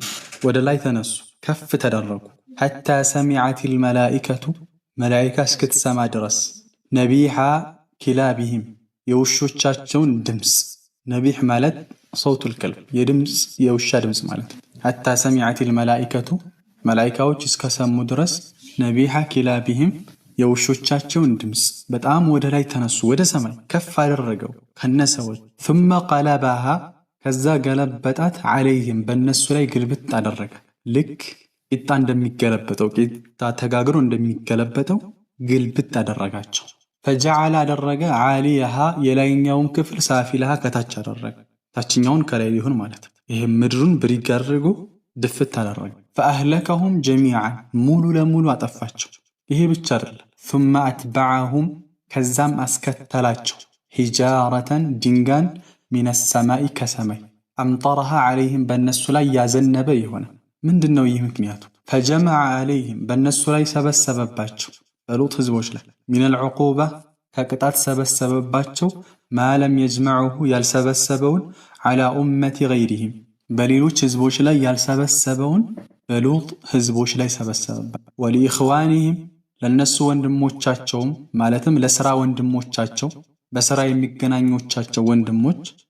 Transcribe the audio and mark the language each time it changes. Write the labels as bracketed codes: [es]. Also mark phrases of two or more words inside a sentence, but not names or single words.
[am] ወደ ላይ ተነሱ፣ ከፍ ተደረጉ። [ar] حتى سمعت الملائكة [am] መላኢካ እስክትሰማ ድረስ [ar] نباح كلابهم [am] የውሾቻቸውን ድምፅ። ነቢሕ ማለት [ar] صوت الكلب [am] የድምፅ የውሻ ድምፅ ማለት ነው። [ar] حتى سمعت الملائكة [am] መላኢካዎች እስከሰሙ ድረስ [ar] نباح كلابهم [am] የውሾቻቸውን ድምፅ በጣም ወደ ላይ ተነሱ፣ ወደ ሰማይ ከፍ አደረገው ከነሰዎች። [ar] ثم قلبها [am] ከዛ ገለበጣት عليهم በእነሱ ላይ ግልብጥ አደረገ። ልክ ቂጣ እንደሚገለበጠው ቂጣ ተጋግሮ እንደሚገለበጠው ግልብጥ አደረጋቸው። ፈጀዐለ አደረገ ዓሊየሃ የላይኛውን ክፍል ሳፊለሃ ከታች አደረገ። ታችኛውን ከላይ ሊሆን ማለት ነው። ይህም ምድሩን ብሪግ አድርጎ ድፍት አደረገ። [ar] فأهلكهم جميعا [am] ሙሉ ለሙሉ አጠፋቸው። ይሄ ብቻ አይደለም። [ar] ثم أتبعهم [am] ከዛም አስከተላቸው ሂጃረተን ድንጋን [ar] من السماء [am] ከሰማይ [ar] أمطرها عليهم [am] በእነሱ ላይ ያዘነበ የሆነ ምንድን ነው ይህ ምክንያቱ? [ar] فجمع عليهم [am] በእነሱ ላይ ሰበሰበባቸው በሉጥ ህዝቦች ላይ [ar] من العقوبة [am] ከቅጣት ሰበሰበባቸው [ar] ما لم يجمعه [am] ያልሰበሰበውን [ar] على أمة غيرهم [am] በሌሎች ህዝቦች ላይ ያልሰበሰበውን በሉጥ ህዝቦች ላይ ሰበሰበባቸው። ወሊኢኽዋኒህም ለነሱ ወንድሞቻቸውም ማለትም ለሥራ ወንድሞቻቸው በሥራ የሚገናኞቻቸው ወንድሞች